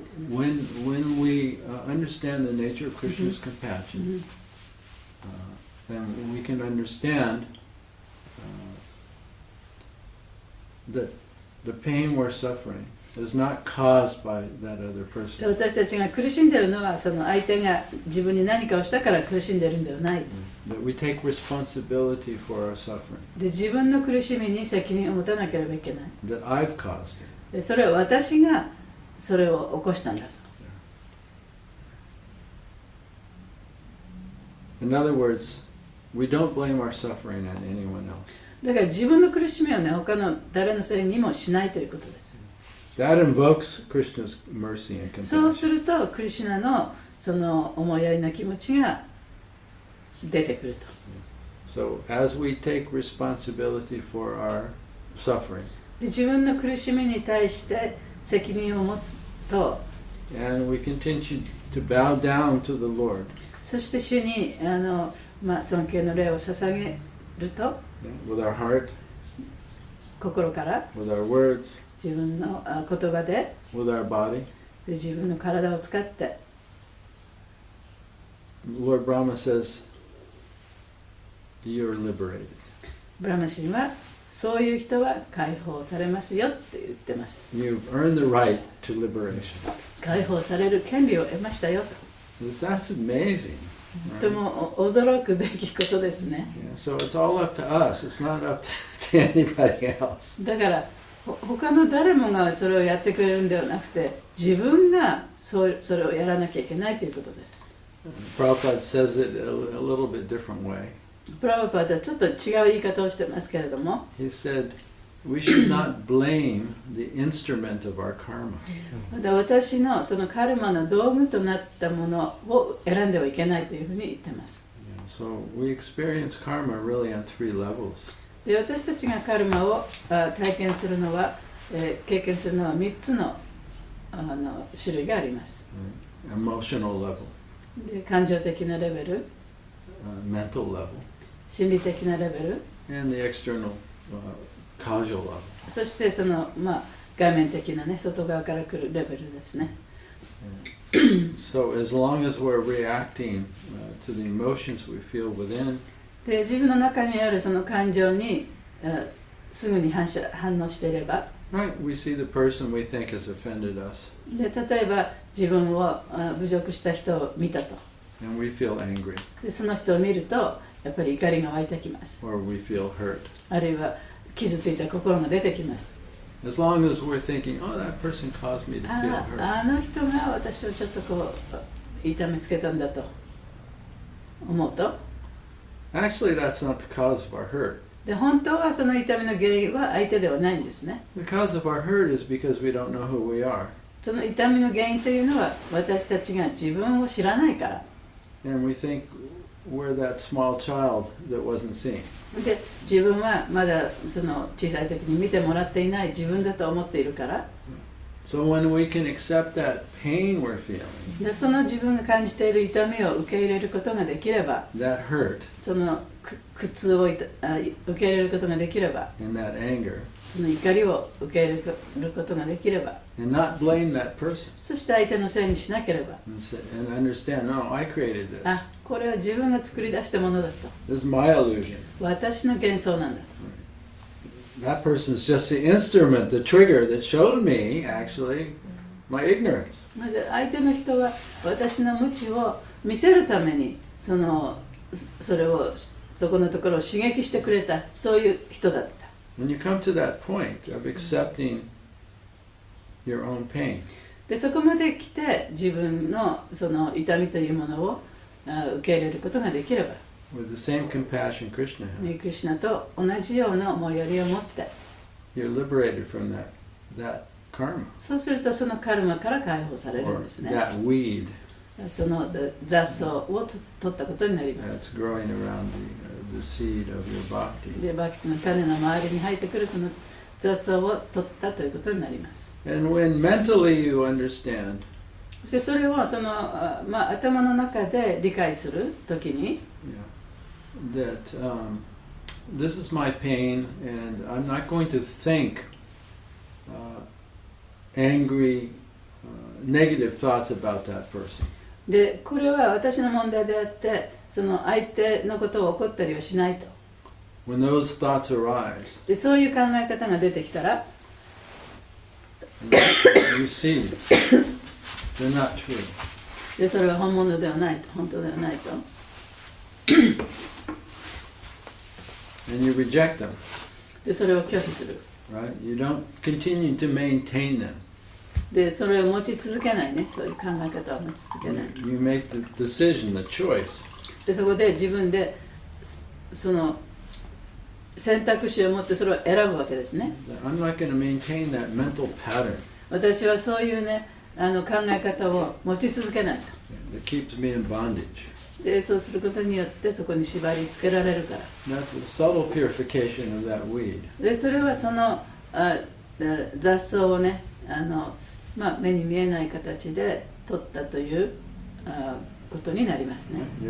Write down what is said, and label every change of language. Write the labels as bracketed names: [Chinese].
[English] When we understand the nature of Krishna's compassion, then we can understand that the pain we're suffering is not caused by that other で person. [Japanese] 私たちが苦しんでいるのはその相手が自分に何かをしたから苦しんでいるんではない。 [English] That we take responsibility for our suffering. [Japanese] で自分の苦しみに責任を持たなければいけない。 [English] That I've caused it. [Japanese] でそれは私がそれを起こしたんだと。 [English] In other words, we don't blame our suffering on anyone else. [Japanese] だから自分の苦しみをね、他の誰のせいにもしないということです。 [English] That invokes Krishna's mercy and [Japanese] そうす [English] compassion. [Japanese] るとクリシュナのその思いやりな気持ちが出てくると。 [English] So as we take responsibility for our suffering, [Japanese] で自分の苦しみに対して責任を持つと、 [English] and we continue to bow down to the Lord, [Japanese] そして主に尊敬の礼を捧げると、 [English] with our heart, [Japanese] 心から [English] with our words, [Japanese] 自分の言葉で、 [English] with our body. [Japanese] で自分の体を使って、 [English] Lord Brahma says, you're liberated. [Japanese] ブラマ神はそういう人は解放されますよって言ってます。 [English] You've earned the right to liberation. [Japanese] 解放される権利を得ましたよと。 [English] That's amazing. [Japanese] とても驚くべきことですね。 [English] Yeah, so it's all up to us. It's not up to anybody else. [Japanese] だから他の誰もがそれをやってくれるんではなくて、自分がそれをやらなきゃいけないということです。 [English] Prabhupada says it a little bit different way. [Japanese] プラブパーはちょっと違う言い方をしてますけれども、 [English] He said, we should not blame the instrument of our karma. [Japanese] 私のそのカルマの道具となったものを選んではいけないというふうに言ってます。 [English] So we experience karma really on 3 levels. [Japanese] で私たちがカルマを体験するのは、経験するのは3つの種類があります。 [English] Emotional level, [Japanese] で感情的なレベル、 [English] mental level, [Japanese] 心理的なレベル、 [English] and the external causal level. [Japanese] そしてその外面的なね、外側から来るレベルですね。 [English] So as long as we're reacting to the emotions we feel within, [Japanese] で自分の中にあるその感情にすぐに反応していれば、 [English] right, we see the person we think has offended us, [Japanese] で例えば自分を侮辱した人を見たと。 [English] and we feel angry, [Japanese] でその人を見るとやっぱり怒りが湧いてきます。 [English] or we feel hurt. [Japanese] あるいは傷ついた心が出てきます。 [English] As long as we're thinking, oh, that person caused me to feel hurt. [Japanese] あの人が私をちょっとこう痛めつけたんだと思うと、 [English] Actually, that's not the cause of our hurt. [Japanese] で本当はその痛みの原因は相手ではないんですね。 [English] The cause of our hurt is because we don't know who we are. [Japanese] その痛みの原因というのは私たちが自分を知らないから。 [English] And we think we're that small child that wasn't seen. [Japanese] で自分はまだその小さい時に見てもらっていない自分だと思っているから。 [English] So when we can accept that pain we're feeling, [Japanese] でその自分が感じている痛みを受け入れることができれば、 [English] that hurt [Japanese] その苦痛を受け入れることができれば、 [English] and that anger, [Japanese] その怒りを受け入れることができれば、 [English] and not blame that person [Japanese] そして相手のせいにしなければ、 [English] and understand, no, I created this. [Japanese] あ、これは自分が作り出したものだと。 [English] This is my illusion. [Japanese] 私の幻想なんだ。 [English] That person is just the instrument, the trigger that showed me, actually, my ignorance. [Japanese] で相手の人は私の無知を見せるためにそれをそこのところを刺激してくれた、そういう人だった。 [English] When you come to that point of accepting your own pain, [Japanese] でそこまで来て自分のその痛みというものを受け入れることができれば、 [English] with the same compassion Krishna [Japanese] ク [English] has, [Japanese] リシュナと同じような思いやりを持って、 [English] you're liberated from that karma [Japanese] そうするとそのカルマから解放される [English] or [Japanese] んですね。 [English] that weed [Japanese] その雑草を取ったことになりま [English] that's [Japanese] す。 [English] growing around the seed of your bhakti. [Japanese] でバクティの種の周りに生えてくるその雑草を取ったということになります。 [English] And when mentally you understand [Japanese] そしてそれをその、頭の中で理解するときに、 [English] that this is my pain and I'm not going to think angry, negative thoughts about that person. [Japanese] でこれは私の問題であって、その相手のことを怒ったりはしないと。 [English] When those thoughts arise, [Japanese] でそういう考え方が出てきたら、 [English] you see they're not true. [Japanese] でそれは本物ではないと、本当ではないと。 [English] And you reject them, [Japanese] でそれを拒否する。 [English] right? You don't continue to maintain them. [Japanese] でそれを持ち続けないね、そういう考え方を持ち続けない。 [English] You make the decision, the choice. [Japanese] でそこで自分でその選択肢を持ってそれを選ぶわけですね。 [English] I'm not going to maintain that mental pattern [Japanese] 私はそういうね、考え方を持ち続けないと。 [English] that keeps me in bondage. [Japanese] でそうすることによってそこに縛り付けられるから。 [English] That's a subtle purification of that weed. [Japanese] でそれはその雑草をね、目に見えない形で取ったということになりますね。